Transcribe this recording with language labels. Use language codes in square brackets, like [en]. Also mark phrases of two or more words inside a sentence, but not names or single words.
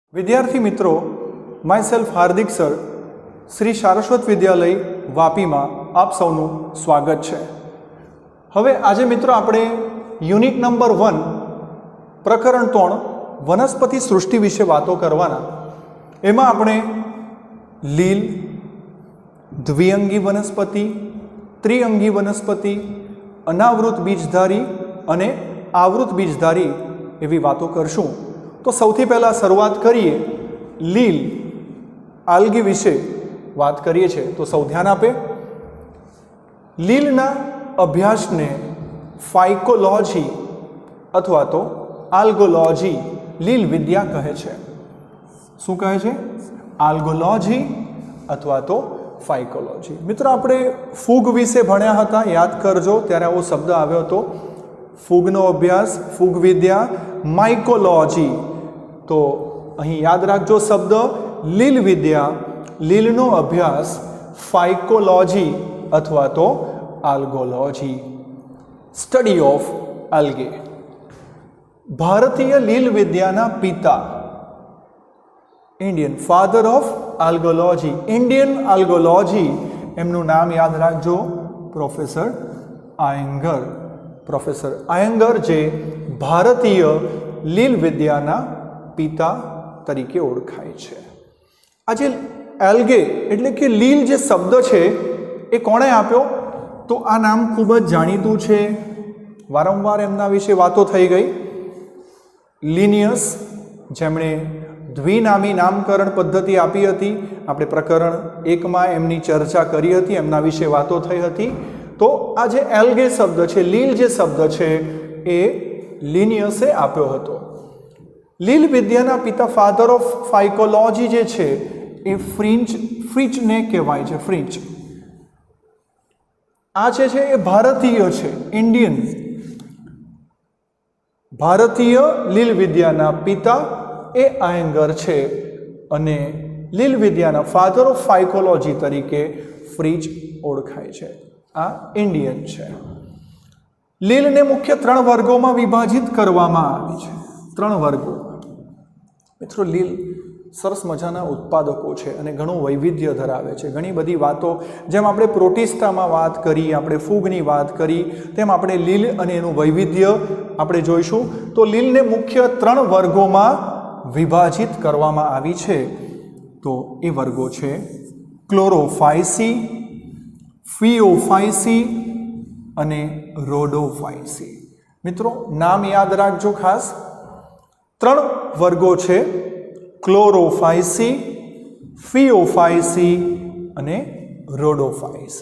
[gu] વિદ્યાર્થી મિત્રો, [en] my self [gu] હાર્દિક સર શ્રી સારસ્વત વિદ્યાલય વાપી મેં આપ સૌનુ સ્વાગત હૈ। હવે આજ મિત્રો આપણે યૂનિટ નંબર 1 પ્રકરણ 3 વનસ્પતિ સૃષ્ટિ વિશે વાતો કરવાના। એમાં આપણે લીલ, દ્વિઅંગી વનસ્પતિ, ત્રિઅંગી વનસ્પતિ, અનાવૃત બીજધારી અને આવૃત બીજધારી એવી વાતો કરશું। તો સૌથી પહેલા શરૂઆત કરીએ લીલ આલ્ગી વિશે વાત કરીએ છે। તો સૌ ધ્યાન આપે. લીલના અભ્યાસ ને ફાઇકોલૉજી અથવા તો આલ્ગોલૉજી લીલ વિદ્યા કહે છે। શું કહે છે? આલ્ગોલૉજી અથવા તો ફાઇકોલૉજી। મિત્રો આપણે ફૂગ વિશે ભણ્યા હતા, યાદ કરજો, ત્યારે આવો શબ્દ આવ્યો હતો ફૂગનો અભ્યાસ, ફૂગ વિદ્યા, માઇકોલૉજી। તો અહીં યાદ રાખજો શબ્દ લીલ વિદ્યા, લીલનો અભ્યાસ, ફાઇકોલૉજી અથવા તો આલ્ગોલૉજી, [en] study of algae. [gu] ભારતીય લીલ વિદ્યાના પિતા, [en] Indian father of algology, Indian algology, [gu] એમનું નામ યાદ રાખજો પ્રોફેસર આયંગર। પ્રોફેસર આયંગર જે ભારતીય લીલ વિદ્યાના પિતા તરીકે ઓળખાય છે। આજ એલ્ગે એટલે કે લીલ જે શબ્દ છે એ કોણે આપ્યો? તો આ નામ ખૂબ જ જાણીતું છે, વારંવાર એમના વિશે વાતો થઈ ગઈ। લિનિયસ જેમણે દ્વિનામી નામકરણ પદ્ધતિ આપી હતી, આપણે પ્રકરણ 1 માં એમની ચર્ચા કરી હતી, એમના વિશે વાતો થઈ હતી। તો આ જે એલ્ગે શબ્દ છે, લીલ જે શબ્દ છે એ લિનિયસે આપ્યો હતો। લીલ વિદ્યાના પિતા [en] father of phycology [gu] જે છે એ ફ્રીચ ને કહેવાય છે। ફ્રીચ આ જે છે એ ભારતીય છે, इंडियन। ભારતીય લીલ વિદ્યાના પિતા એ આયંગર છે અને લીલ વિદ્યાના [en] father of phycology [gu] તરીકે ફ્રીચ ઓળખાય છે। આ ઇન્ડિયન છે। લીલ ને મુખ્ય 3 [hi] वर्गों में विभाजित [gu] કરવામાં આવી છે। 3 वर्गों। મિત્રો લીલ સરસ મજાના ઉત્પાદકો છે અને ઘણું વૈવિધ્ય ધરાવે છે। ઘણી બધી વાતો જેમ આપણે પ્રોટિસ્ટામાં વાત કરી, આપણે ફૂગની વાત કરી, તેમ આપણે લીલ અને એનું વૈવિધ્ય આપણે જોઈશું। તો લીલ ને મુખ્ય 3 [hi] वर्गों में विभाजित [gu] કરવામાં આવી છે। તો એ વર્ગો છે ક્લોરોફાઇસી, ફિયોફાઇસી અને રોડોફાઇસી। મિત્રો નામ યાદ રાખજો ખાસ. 3 વર્ગો છે ક્લોરોફાઇસી, ફિયોફાઇસી અને રોડોફાઇસી।